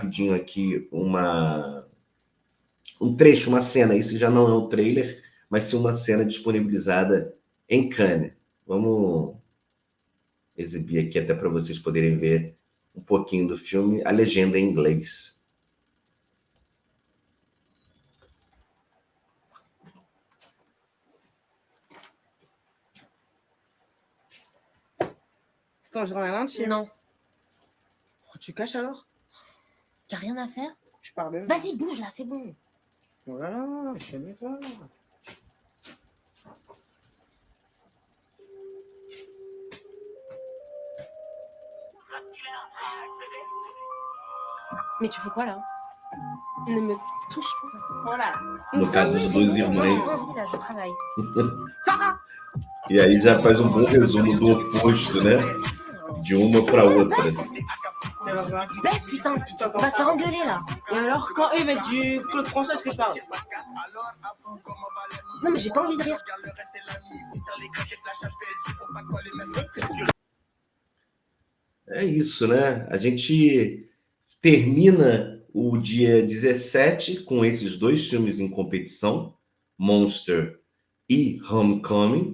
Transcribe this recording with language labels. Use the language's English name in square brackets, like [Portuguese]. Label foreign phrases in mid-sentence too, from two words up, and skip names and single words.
[Portuguese] Vou mostrar rapidinho aqui um trecho, uma cena. Esse já não é um trailer, mas sim uma cena disponibilizada em Cannes. Vamos exibir aqui até para vocês poderem ver um pouquinho do filme, a legenda em inglês. [French] C'est ton journal entier. Non. Pourquoi tu caches alors? T'as rien à faire? Je pars de. Vas-y, bouge là, c'est bon. Oh là là, calme-toi. Mais tu fais quoi là? Ne me touche pas. Voilà. [Portuguese] No caso dos dois irmãos. [French] Vas-y, là, je travaille. Farah! [Portuguese] E aí já faz um bom resumo do oposto, né? De uma para outra. [French] Baisse, putain. On va se faire engueuler là. Et alors, quand eux mettent du Claude François, est-ce que je parle? Non, mais j'ai pas envie de rire. [Portuguese] É isso, né? A gente termina o dia 17 com esses dois filmes em competição, Monster e Homecoming.